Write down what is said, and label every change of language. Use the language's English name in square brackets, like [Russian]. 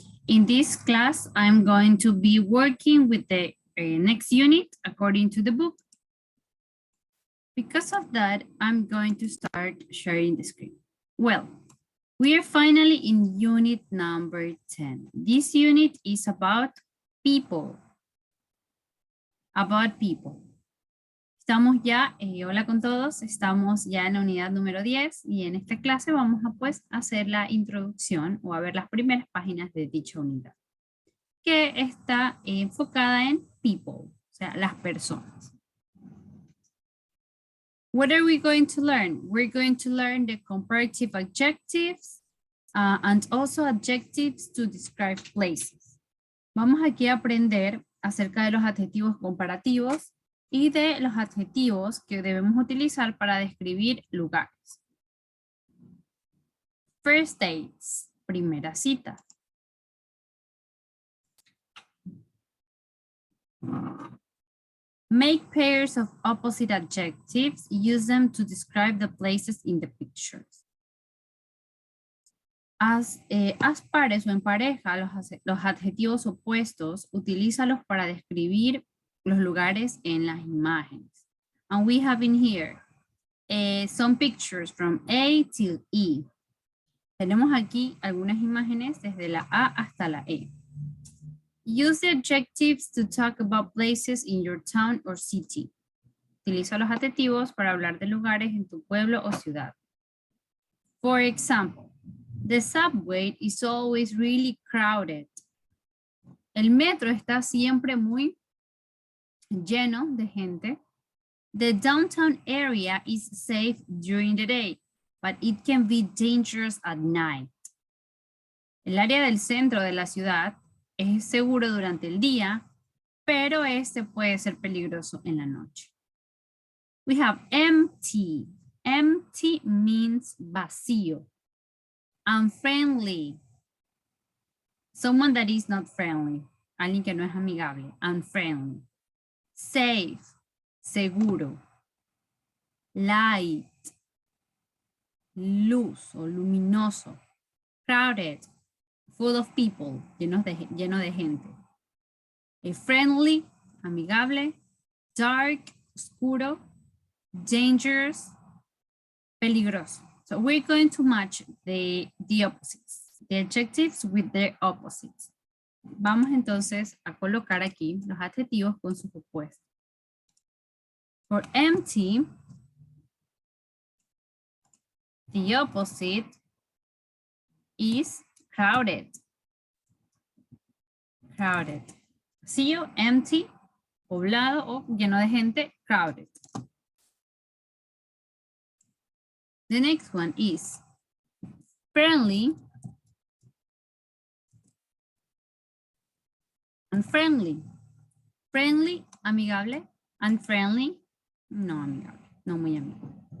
[English] In this class, I'm going to be working with the next unit according to the book. Because of that, I'm going to start sharing the screen. Well, we are finally in unit number 10. This unit is about people. About people. [Spanish] Estamos ya, hola con todos, estamos ya en la unidad número 10 y en esta clase vamos a pues hacer la introducción o a ver las primeras páginas de dicha unidad, que está enfocada en people, o sea, las personas. [English] What are we going to learn? We're going to learn the comparative adjectives and also adjectives to describe places. [Spanish] Vamos aquí a aprender acerca de los adjetivos comparativos y de los adjetivos que debemos utilizar para describir lugares. [English] First dates, [Spanish] primera cita. [English] Make pairs of opposite adjectives, use them to describe the places in the pictures. [Spanish] Haz pares o en pareja los adjetivos opuestos, utilízalos para describir los lugares en las imágenes. [English] And we have in here some pictures from A till E. [Spanish] Tenemos aquí algunas imágenes desde la A hasta la E. [English] Use the adjectives to talk about places in your town or city. [Spanish] Utiliza los adjetivos para hablar de lugares en tu pueblo o ciudad. [English] For example, the subway is always really crowded. [Spanish] El metro está siempre muy lleno de gente. [English] The downtown area is safe during the day, but it can be dangerous at night. [Spanish] El área del centro de la ciudad es seguro durante el día, pero este puede ser peligroso en la noche. [English] We have empty. Empty means vacío. Unfriendly. Someone that is not friendly. [Spanish] Alguien que no es amigable. [English] Unfriendly. Safe. Seguro. Light. [Spanish] Luz o luminoso. [English] Crowded. Full of people. [Spanish] Lleno de gente. Friendly. Amigable. Dark. Oscuro. [English] Dangerous. Peligroso. So we're going to match the opposites. The adjectives with their opposites. [Spanish] Vamos entonces a colocar aquí los adjetivos con sus opuestos. [English] For empty, the opposite is crowded. [Spanish] Crowded. Vacío, empty, poblado o lleno de gente, crowded. [English] The next one is friendly, unfriendly. Friendly, amigable. [Spanish] Unfriendly, no amigable, no muy amigable.